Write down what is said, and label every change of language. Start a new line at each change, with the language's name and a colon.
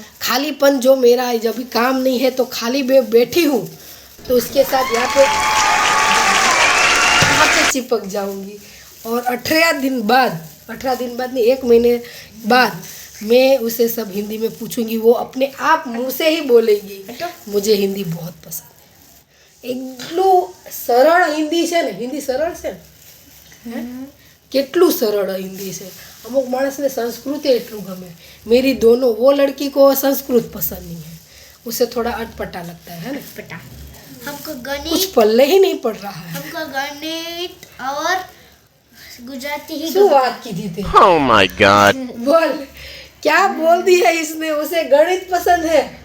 Hindi: खालीपन जो मेरा जब भी काम नहीं है तो खाली बैठी हूँ तो उसके साथ यहाँ पे चिपक जाऊंगी और 18 दिन बाद नहीं 1 महीने बाद मैं उसे सब हिंदी में पूछूंगी, वो अपने आप मुंह से ही बोलेगी मुझे हिंदी बहुत पसंद है।
Gujarati: એટલું સરળ હિન્દી છે ને, હિન્દી સરળ છે ને, કેટલું સરળ हिंदी છે। અમુક માણસને સંસ્કૃત એટલું ગમે।
Hindi: मेरी दोनों, वो लड़की को संस्कृत पसंद नहीं है, उसे थोड़ा अटपटा लगता है ना, पता हमको कुछ गणित पल्ले ही नहीं पड़ रहा है। हमको गणित और गुजराती ही
Gujarati: શું વાત કીધી તે?
English: Oh my god.
Hindi: बोल, क्या बोल दी है इसने? उसे गणित पसंद है।